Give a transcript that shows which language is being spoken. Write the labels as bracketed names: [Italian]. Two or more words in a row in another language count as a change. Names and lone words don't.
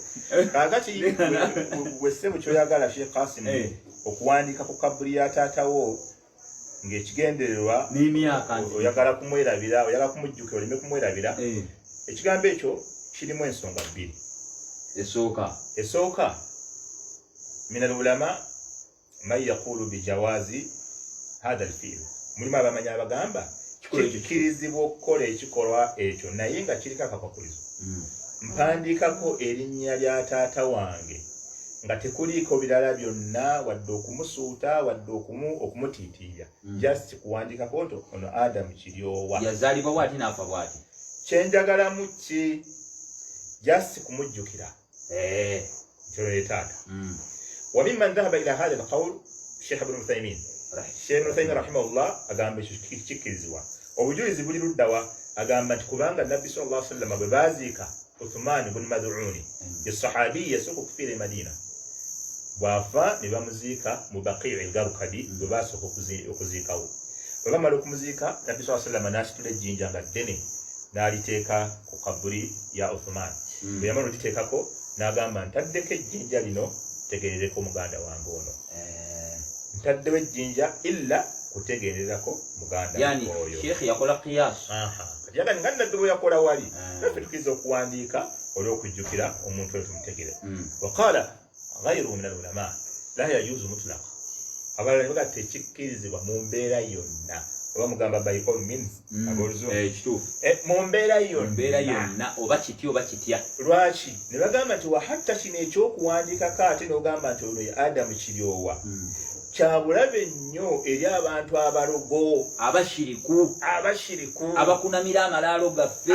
[Ganda] Kaakati wessemu kyoyagala Sheikh Qasim okuwandiika ku kabuli ya taatawo ng'ekigendererwa oyagala kumwerabira oyagala kumujjukira oleme kumwerabira. Ekigambo ekyo kirimu ensonga bbiri. [Arabic] Esooka من العلماء من يقول بجواز هذا الفعل. [Ganda] Mulimu abamanyi abagamba kikkirizibwa okukola ekikolwa ekyo naye nga kiriko akakwakulizo. Mpandiikako erinnya lya taata wange nga tekuliiko birala byonna wadde okumusuuta wadde okumutiitiira just kuwandiikako nti ono Adamu Kiryowa yazaalibwa bw'ati n'afa bw'ati. Kyenjagalamu ki just kumujjukira kyolo ye taata. [Arabic] وممن ذهب إلى هذا القول Sheikh Ibn Uthaymin rahimahullah [Ganda] agamba ekyo kikkirizibwa. Obujulizi buli luddawa agamba nti kubanga Nabbi [Arabic] صلى الله عليه وسلم [Ganda] bwe baaziika Uthman ibn Mad'un ye-sahabi yasooka okufiira e Madina bwafa ne bamuziika mu Baqi' al-Gharqadi bwe basooka okuziikawo. Bwe bamala okumuziika Nabbi [Arabic] صلى الله عليه وسلم [Ganda] n'asitula ejjinja nga ddene n'aliteeka ku kabuli ya Uthman. Bwe yamala okiteekako n'agamba ntaddeko ejjinja lino tegerereko muganda wange ono. Ntaddewo ejjinja illa kutegererako muganda oyo. Yani Sheikh yakola qiyas. Yaga nga Nabbi bwe yakola wali naffe tukiriza okuwandiika olw'okujjukira omuntu oyo tumutegere. [Arabic] وقال غيره من العلماء لا يجوز مطلقا. [Ganda] Abalala ne baga tekikkirizibwa mu mbeera yonna. Oba mugamba [English] by all means [Ganda] kituufu mu mbeera yonna oba kitya oba kitya. Lwaki ne bagamba nti [Arabic] وحتى [Ganda] kino ekyokuwandiikako ate n'ogamba nti ono ye Adamu Kiryowa kyabulabe nnyo eri abantu abalogo abashiriku abakunamira amalaalo gaffe